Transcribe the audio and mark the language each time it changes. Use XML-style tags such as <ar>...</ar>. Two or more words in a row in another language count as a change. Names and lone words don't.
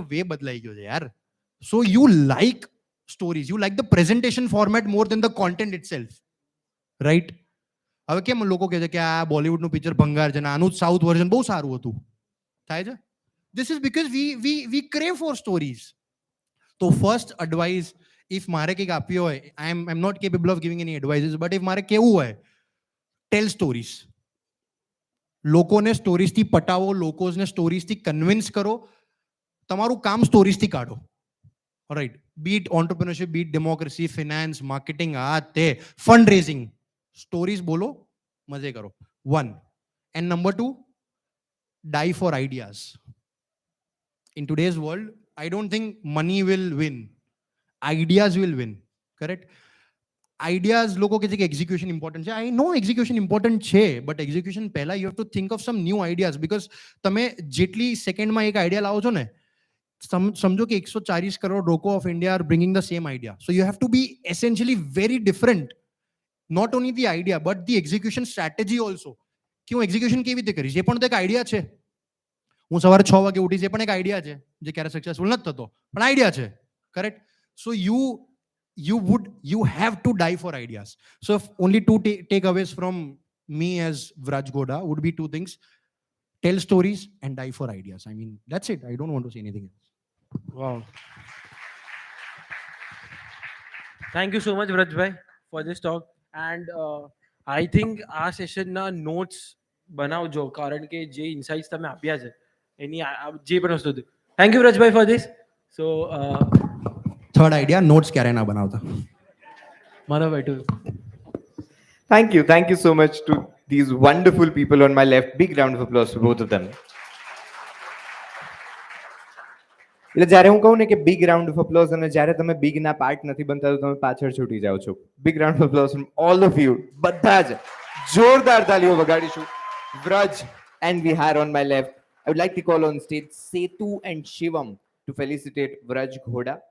<gu>વે બદલાઈ ગયો છે યાર</gu> <en>so you like stories you like the presentation format more than the content itself right</en> <gu>હવે કેમ લોકો કહે છે કે આ બોલિવૂડનું પિક્ચર ભંગાર છે ને આનું જ સાઉથ વર્ઝન બહુ સારું હતું થાય છે</gu> <en>this is because we crave for stories so first advice if</en> <gu>મારે કંઈક આપ્યો હોય</gu> <en>I'm not capable of giving any advices but if</en> <gu>મારે કેવું હોય</gu> <en>tell stories</en> <gu>લોકોને સ્ટોરીઝથી પટાવો લોકોને સ્ટોરીઝથી કન્વિન્સ કરો તમારું કામ સ્ટોરીઝથી કાઢો</gu> <en>right be it entrepreneurship be it democracy finance marketing</en> <gu>આ તે</gu> <en>fund raising</en> <gu>સ્ટોરીઝ બોલો મજે કરો 1</gu> <en>and number 2 die for ideas. In today's world, I don't think money will win. Ideas will win. Correct? Ideas,</en> <gu>લોકો કહે છે કે</gu> <en>execution important</en> <gu>છે.</gu> <en>I know execution important છે, but execution પહેલા you have to think of some new ideas because</en> <gu>તમે જેટલી સેકન્ડમાં એક આઈડિયા લાવો છો ને સમજો કે 140 કરોડ લોકો</gu> <en>of India are bringing the same idea. So you have to be essentially very different. Not only the idea, but the execution strategy also.</en> <gu>કે હું એક્ઝિક્યુશન કેવી રીતે કરીશ એ પણ તો એક આઈડિયા છે</gu> <en>હું સવારે 6 વાગે ઉઠીશ એ પણ એક આઈડિયા છે જે ક્યારે સક્સેસફુલ નથી થતો પણ આઈડિયા છે correct so you have to die for ideas so if only two takeaways from me as Vraj Goda would be two things tell stories and die for ideas I mean that's it I don't want to say anything else wow thank you so much Vrajbhai for this talk and I think</en> <gu>આ સેશનના નોટ્સ બનાવજો કારણ કે જે ઇન્સાઇટ્સ તમે આપ્યા છે એની જે પણ વસ્તુ</gu> <en>thank you Vrajbhai for this so third idea</en> <gu>નોટ્સ ક્યારે ના બનાવતા મારા બેટુ</gu> <en>Thank you so much to these wonderful people on my left. Big round of applause for both of them.</en> <gu>એટલે જ્યારે હું કહું ને કે</gu> <en>big round of applause</en> <gu>અને જ્યારે તમે બિગના પાર્ટ નથી બનતા તો તમે પાછળ છૂટી જાઓ છો.</gu> <en>big round of applause from all of you,</en> <gu>બધા જ જોરદાર તાલીઓ વગાડીશું.</gu> <en>વ્રજ and Vihar on my left. I would like to call on stage Setu and Shivam to felicitate Vraj Ghoda.</en>